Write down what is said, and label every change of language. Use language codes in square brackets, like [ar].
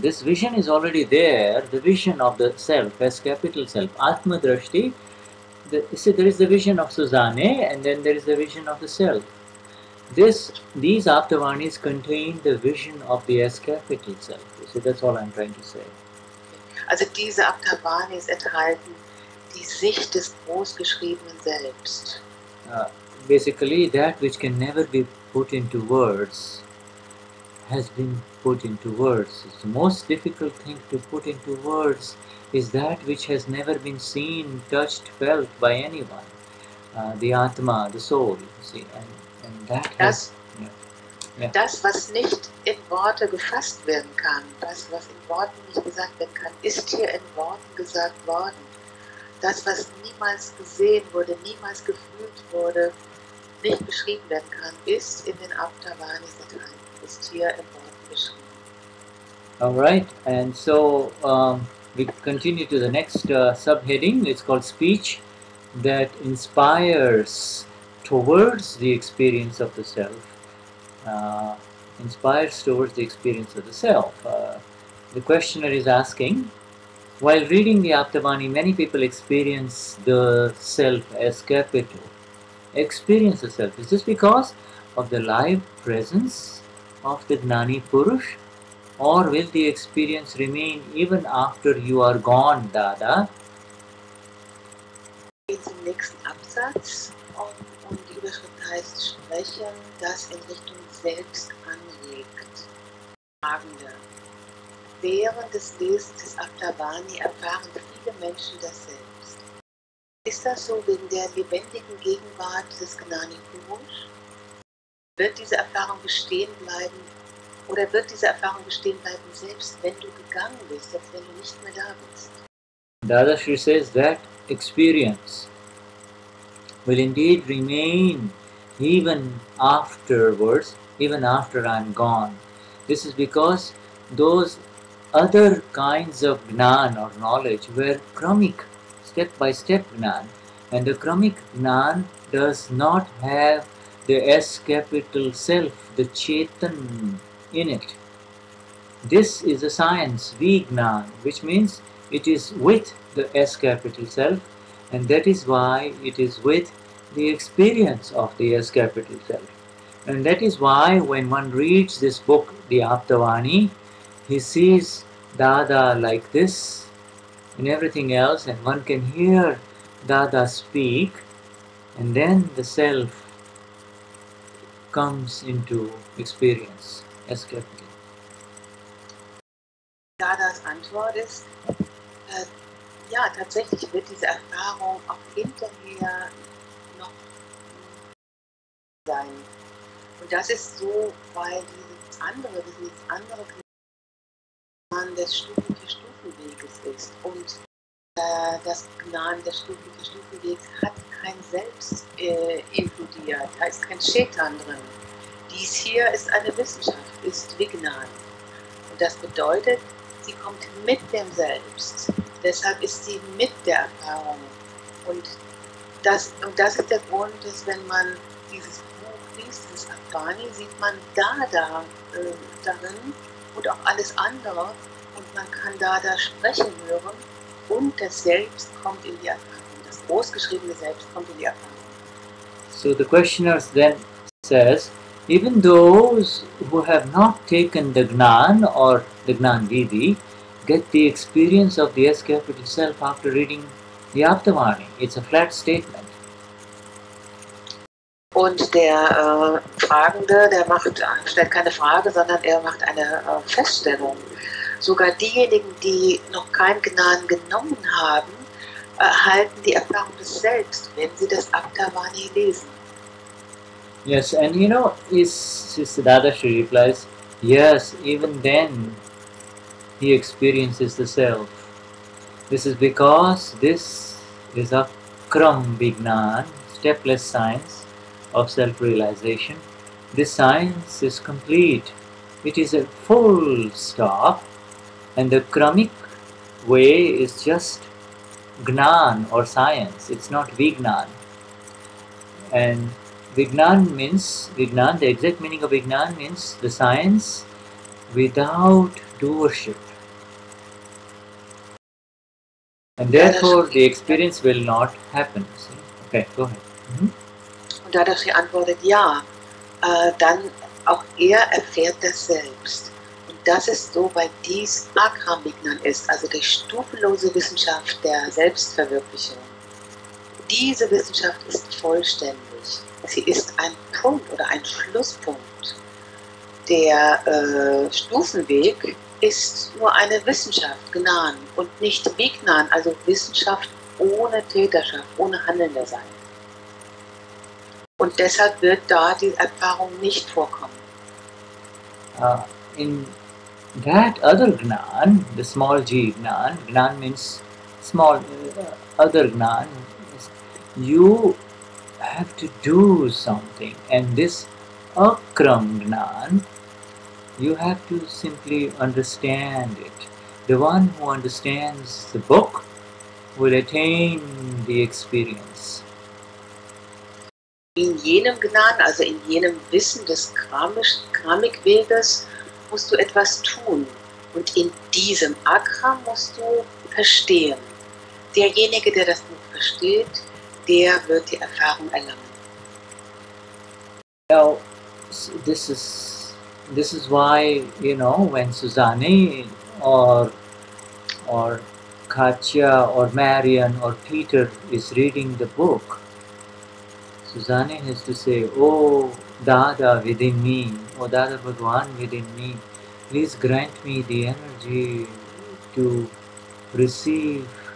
[en] This vision is already there, the vision of the self, as capital self, Atma Drashti. You see, there is the vision of Susanne and then there is the vision of the self. These Aptavanis contain the vision of the S capital self. You see, that's all I'm trying to say. [de] Also diese Aptavanis enthalten die Sicht des großgeschriebenen Selbst. [en] Basically, that which can never be put into words has been put into words. It's the most difficult thing to put into words is that which has never been seen, touched, felt by anyone. The Atma, the soul, you see, and that has... [de] Das, was nicht in Worte gefasst werden kann, das, was in Worten nicht gesagt werden kann, ist hier in Worten gesagt worden. Das, was niemals gesehen wurde, niemals gefühlt wurde, nicht beschrieben werden kann, ist in den Aptavanis enthalten, ist hier in Worten beschrieben. [en] All right, and so we continue to the next subheading. It's called Speech that Inspires Towards the Experience of the Self. Inspires towards the experience of the self. The questioner is asking, while reading the Aptavani, many people experience the self as capital. Experience the self. Is this because of the live presence of the Gnani Purush? Or will the experience remain even after you are gone, Dada? [de] Zum nächsten Absatz und die Überschrift heißt Sprechen, das in Richtung Selbst anregt. Fragende. Während des Lesens des Aptavani erfahren viele Menschen das Selbst. ist das so wegen der lebendigen Gegenwart des Gnani Purush? Wird diese Erfahrung bestehen bleiben, oder wird diese Erfahrung bestehen bleiben, selbst wenn du gegangen bist, selbst wenn du nicht mehr da bist? [en] Dadashri says that experience will indeed remain even afterwards, even after I'm gone. This is because those other kinds of Gnan or knowledge were Kramik, step-by-step Gnan. And the Kramik Gnan does not have the S capital self, the Chetan in it. This is a science, Vignan, which means it is with the S capital self, and that is why it is with the experience of the S capital self. And that is why when one reads this book, the Aptavani, he sees Dada like this and everything else, and one can hear Dada speak, and then the self comes into experience, S capital. [de] Dadas Antwort ist, ja, tatsächlich wird diese Erfahrung auch hinterher noch sein. Und das ist so, weil dieses andere Gnan des Stufen für Stufenweges ist. Und das Gnan des Stufen für Stufenwegs hat kein Selbst inkludiert, da ist kein Chetan drin. Dies hier ist eine Wissenschaft, ist Vignan. Und das bedeutet, sie kommt mit dem Selbst. Deshalb ist sie mit der Erfahrung. Und das ist der Grund, dass wenn man dieses Buch liest, dieses Aptavani, sieht man Dada darin und auch alles andere. Und man kann Dada sprechen hören und das Selbst kommt in die Erfahrung. Das großgeschriebene Selbst kommt in die Erfahrung. [en] So the questioner then says, even those who have not taken the Gnan or the Gnan Vidi get the experience of the S capital self after reading the Aptavani. It's a flat statement. [de] Und der Fragende, stellt keine Frage, sondern er macht eine Feststellung. Sogar diejenigen, die noch kein Gnan genommen haben, erhalten die Erfahrung des Selbst, wenn sie das Aptavani lesen. [en] Yes, and you know, Sister Dadashri replies, yes, even then he experiences the self. This is because this is Akram Vignan, stepless science of self-realization. This science is complete. It is a full stop, and the Kramik way is just Gnan or science. It's not Vignan. And Vignan means, the exact meaning of Vignan means the science without doership. And therefore the experience will not happen. See? Okay, go ahead. [de] Und Dadashri antwortet, ja, dann auch er erfährt das Selbst. Und das ist so, weil dies Akram Vignan ist, also die stufenlose Wissenschaft der Selbstverwirklichung. Diese Wissenschaft ist vollständig. Sie ist ein Punkt oder ein Schlusspunkt. Der Stufenweg ist nur eine Wissenschaft, Gnan, und nicht Vignan, also Wissenschaft ohne Täterschaft, ohne handelnder Sein. Und deshalb wird da die Erfahrung nicht vorkommen. [en] In that other Gnan, the small g Gnan, Gnan means small, other Gnan, you have to do something, and this Akram Gnan, you have to simply understand it. The one who understands the book will attain the experience. [de] In jenem Gnan, also in jenem Wissen des Kramikweges, musst du etwas tun. Und in diesem Akram musst du verstehen. Derjenige, der das Buch versteht, der wird die Erfahrung erlangen. [en] Now, this is why, you know, when Susanne or Katya or Marian or Peter is reading the book, Susanne has to say, "Oh Dada within me, oh Dada Bhagwan within me, please grant me the energy to receive